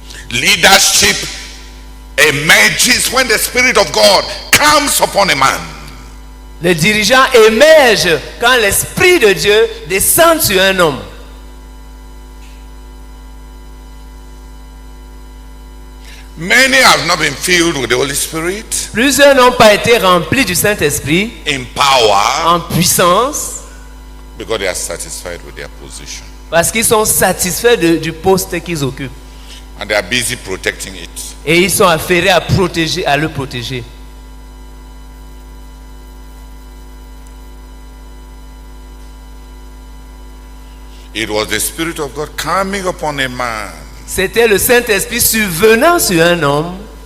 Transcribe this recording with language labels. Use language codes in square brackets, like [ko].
[en] Leadership emerges when the Spirit of God comes upon a man. [fr] Le dirigeant émerge quand l'Esprit de Dieu descend sur un homme. [en] Many have not been filled with the Holy Spirit [fr] Plusieurs n'ont pas été remplis du Saint-Esprit [en] in power [fr] en puissance [en] because they are satisfied with their position [fr] parce qu'ils sont satisfaits du poste qu'ils occupent. [en] and they are busy protecting it. [fr] Et ils sont affairés à protéger, à le protéger. [en] It was the Spirit of God coming upon a man. [fr] C'était le Saint-Esprit survenant sur un homme.